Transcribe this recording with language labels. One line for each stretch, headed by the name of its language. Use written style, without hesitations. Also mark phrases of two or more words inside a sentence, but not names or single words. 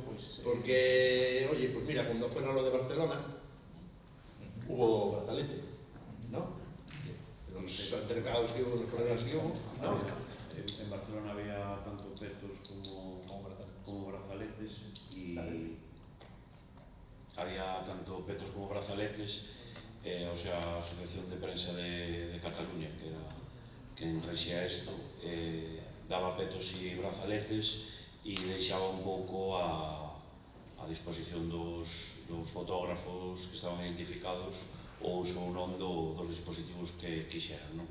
Spanish: Porque, oye, pues mira, cuando fueron lo de Barcelona, hubo brazalete, ¿no? Sí. Los altercados que hubo, los problemas que hubo, ¿no? En Barcelona había tanto petos como brazaletes y... había tanto petos como brazaletes, o sea,
Galician: a Asociación de Prensa de Cataluña, que rexía isto, daba petos e brazaletes e deixaba un pouco a disposición dos fotógrafos que estaban identificados o uso ou non dos dispositivos que quixeran, non?